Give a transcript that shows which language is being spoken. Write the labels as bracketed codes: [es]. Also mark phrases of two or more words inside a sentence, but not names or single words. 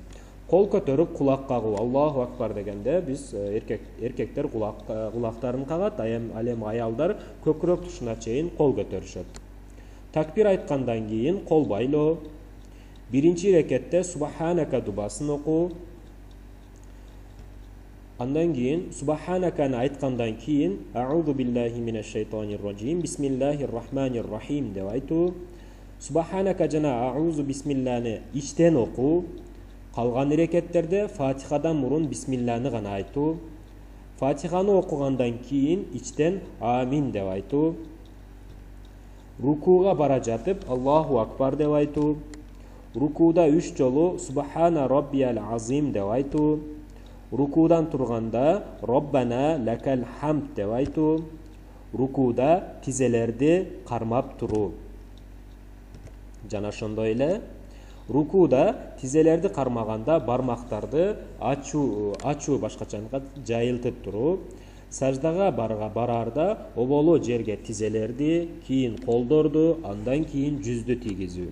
[ky] Кол көтөрүп кулак кагуу, [ar] الله أكبر [ky] дегенде биз эркектер кулактарын кагат, ал эми аялдар көкүрөк тушуна чейин кол көтөрүшөт. Такбир айткандан кийин кол байлоо. Биринчи рекетте субханака дубасын окуу. Андан кийин субханаканы айткандан кийин [ar] أعوذ بالله من الشيطان الرجيم بسم الله الرحمن الرحيم [ky] деп айтуу. Субханака жана аузу бисмилланы ичтен окуу. Калган рекеттерде Фатихадан мурун бисмилланы гана айтуу. Фатиханы окугандан кийин ичтен амин деп айтуу. Рукууга бара жатып [ar] الله أكبر [ky] деп айтуу. Рукуда 3 жолу [ar] سبحان ربي العظيم [ky] деп айтуу. Рукудан турганда [ar] ربنا لك الحمد [ky] деп айтуу. Рукуда тизелерди кармап туруу. Жана ошондой эле рукуда тизелерди кармаганда бармактарды ачуу башкача жайылтып туруу. Саждага барарда оболо жерге тизелерди, кийин колдорду, андан кийин жүздү тийгизүү.